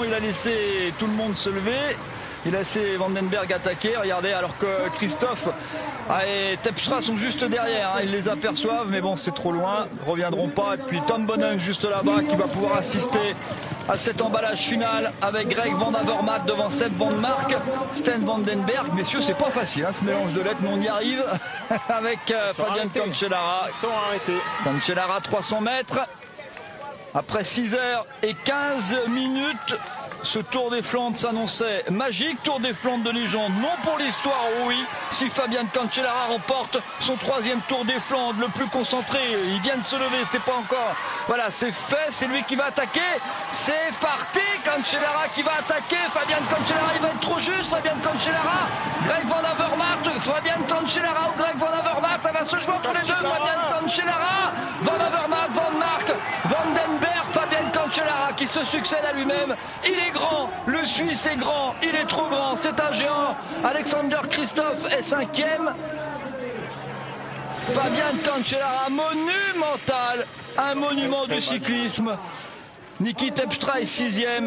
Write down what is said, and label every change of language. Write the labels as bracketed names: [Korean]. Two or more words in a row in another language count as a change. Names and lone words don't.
[French] Il a laissé tout le monde se lever. Il a laissé Vandenberg attaquer. Regardez, alors que Christophe et Tepstra sont juste derrière. Hein. Ils les aperçoivent, mais bon, c'est trop loin. Ils ne reviendront pas. Et puis Tom Bonnen juste là-bas qui va pouvoir assister à cet emballage final avec Greg Van Avermaet devant Seb Van Mark, Sten Vandenberg. Messieurs, c'est pas facile hein, ce mélange de lettres, mais on y arrive avec Fabian Cancellara. Ils sont arrêtés. Cancellara 300 mètres. Après 6h15 minutes. Ce Tour des Flandres s'annonçait magique, Tour des Flandres de légende, non pour l'histoire, oui, si Fabian Cancellara remporte son 3e Tour des Flandres, le plus concentré, il vient de se lever, c'était pas encore, voilà, c'est fait, c'est lui qui va attaquer, c'est parti, Cancellara qui va attaquer, Fabian Cancellara, il va être trop juste, Fabian Cancellara, Greg Van Avermaet, Fabian Cancellara ou Greg Van Avermaet, ça va se jouer entre les deux, Fabian Cancellara, Van Avermaet, Van Mark, Vandenberg, Fabian Cancellara qui se succède à lui-même, il est grand, le Suisse est grand, il est trop grand, c'est un géant. Alexander Christophe est 5e. Fabian Cancellara, monumental, un monument du cyclisme. Niki Terpstra est 6e.